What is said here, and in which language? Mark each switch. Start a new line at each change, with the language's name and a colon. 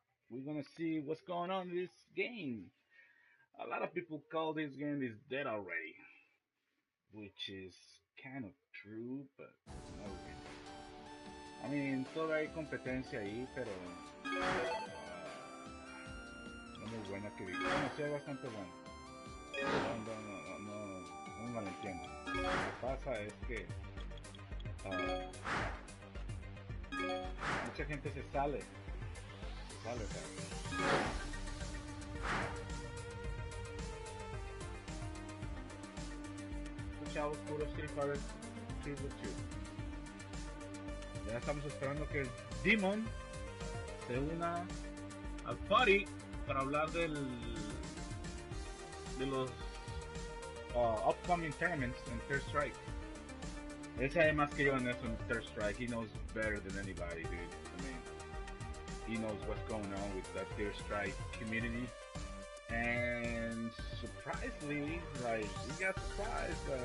English: We're gonna see what's going on in this game. A lot of people call this game is dead already, which is kind of true, but not really. I mean,
Spanish: todavía hay competencia ahí, pero no muy buena que diga. Bueno, sí, es bastante buena. No me malentiendo. Lo que pasa es que mucha gente se sale, o sea, escuchamos puro Street Fighter 2 with 2. Ya estamos esperando que el Demon se una al party para hablar de los
English: upcoming tournaments
Spanish: en Third Strike. Él sabe más que yo en eso en Third Strike.
English: He knows better than anybody, dude. I mean, he knows what's going on with that Third Strike community. And surprisingly, like, we got surprised.